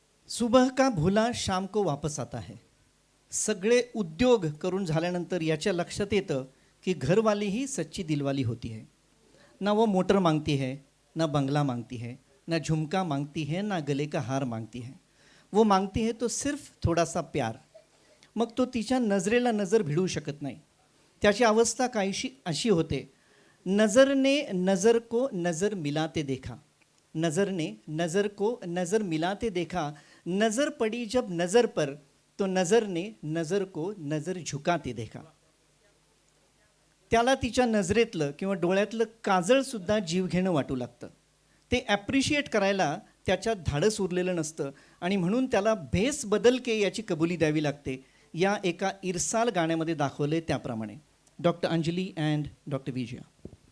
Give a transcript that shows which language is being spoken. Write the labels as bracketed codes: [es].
[hi] सुबह का भूला शाम को वापस आता है. [mr] सगळे उद्योग करून झाल्यानंतर याच्या लक्षात येतं की घरवाली ही सच्ची दिलवाली होती [hi] है. ना वो मोटर मांगती है, ना बंगला मांगती है, ना झुमका मांगती है, ना गले का हार मांगती है. वो मांगती है तो सिर्फ थोड़ा सा प्यार. [mr] मग तो तिच्या नजरेला नजर भिडू शकत नाही. त्याची अवस्था काहीशी अशी होते, [hi] नज़र ने नज़र को नज़र मिलाते देखा, नज़र ने नज़र को नज़र मिलाते देखा, नज़र पड़ी जब नज़र पर तो नज़र ने नज़र को नज़र झुकाते देखा. [mr] त्याला तिच्या नजरेतलं किंवा डोळ्यातलं काजळसुद्धा जीव घेणं वाटू लागतं. ते ॲप्रिशिएट करायला त्याच्यात धाडस उरलेलं नसतं आणि म्हणून त्याला [hi] भेस बदल के [mr] याची कबुली द्यावी लागते. या एका इरसाल गाण्यामध्ये दाखवले त्याप्रमाणे. Doctor Anjali and doctor Vijaya.